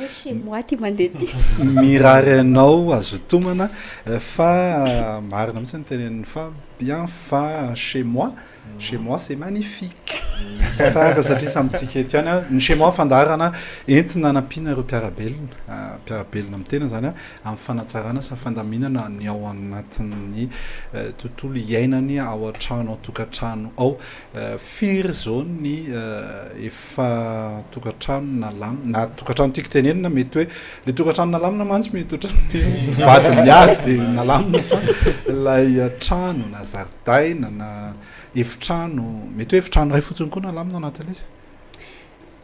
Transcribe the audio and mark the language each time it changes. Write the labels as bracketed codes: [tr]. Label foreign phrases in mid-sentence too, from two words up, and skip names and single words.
[mg] mirary anao azo tomana fa marina mihitsy ny teneniny fa bien fa [fr] chez moi c'est magnifique [mg] fa satria samitsika eto ihany ny [fr] chez moi [mg] fandarana entina anampina ireo mpiarabelona amin'ny tena zany amin'ny fanatsarana sy fandaminana ny ao anatin'ny tontolo iainany ao an-trano tokantrano ao firy zao ny efa tokantrano na tokantrano tiako tenenina mety hoe le tokantrano nalamina mantsy mety ohatran'ny vady miady de nalamina fa lay trano na zaridaina na efitrano mety hoe efitrano ray fotsiny koa nalamina anatin'izy